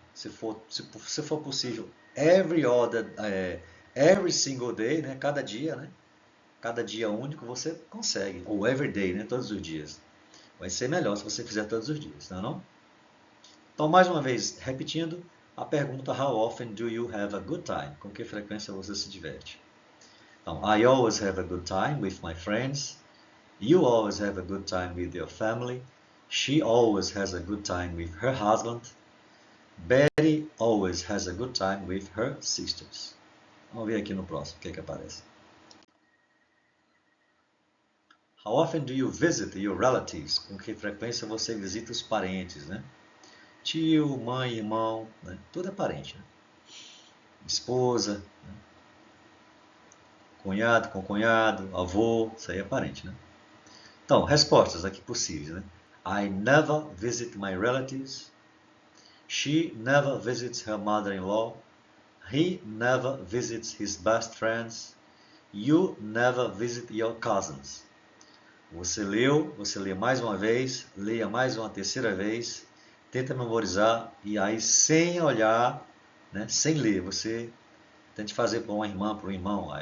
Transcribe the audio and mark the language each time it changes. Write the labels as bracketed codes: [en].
[pt] Se for possível, [en] every single day, [pt] né, cada dia, né? Cada dia único você consegue, ou [en] every day, [pt] né, todos os dias. Vai ser melhor se você fizer todos os dias, não é não? Então, mais uma vez, repetindo a pergunta: [en] How often do you have a good time? [pt] Com que frequência você se diverte? Então, [en] I always have a good time with my friends. You always have a good time with your family. She always has a good time with her husband. Betty always has a good time with her sisters. [pt] Vamos ver aqui no próximo o que aparece. [en] How often do you visit your relatives? [pt] Com que frequência você visita os parentes, né? Tio, mãe, irmão, né? Tudo é parente. Né? Esposa, né? Cunhado com cunhado, avô, isso aí é parente, né? Então, respostas aqui possíveis, né? [en] I never visit my relatives. She never visits her mother-in-law. He never visits his best friends. You never visit your cousins. [pt] Você leu, você lê mais uma vez, leia mais uma terceira vez, tenta memorizar e aí sem olhar, né, sem ler, você tente fazer para uma irmã, para um irmão.